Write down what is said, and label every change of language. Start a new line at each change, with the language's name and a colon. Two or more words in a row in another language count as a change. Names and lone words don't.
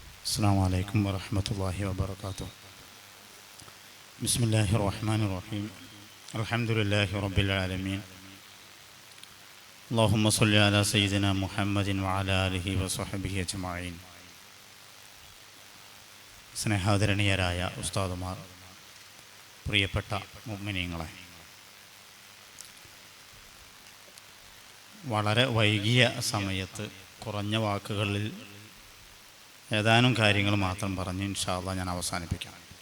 Arabic: السلام عليكم ورحمة الله وبركاته. بسم الله الرحمن الرحيم. الحمد لله رب العالمين. اللهم صل على سيدنا محمد وعلى آله وصحبه أجمعين.
Malayalam: സ്നേഹാദരണീയരായ ഉസ്താദുമാർ, പ്രിയപ്പെട്ട മുഅ്മിനീങ്ങളെ, വളരെ വൈകിയ സമയത്ത് കുറഞ്ഞ വാക്കുകളിൽ ഏതാനും കാര്യങ്ങൾ മാത്രം പറഞ്ഞ്
Arabic: إن شاء الله
Malayalam: ഞാൻ അവസാനിപ്പിക്കാം.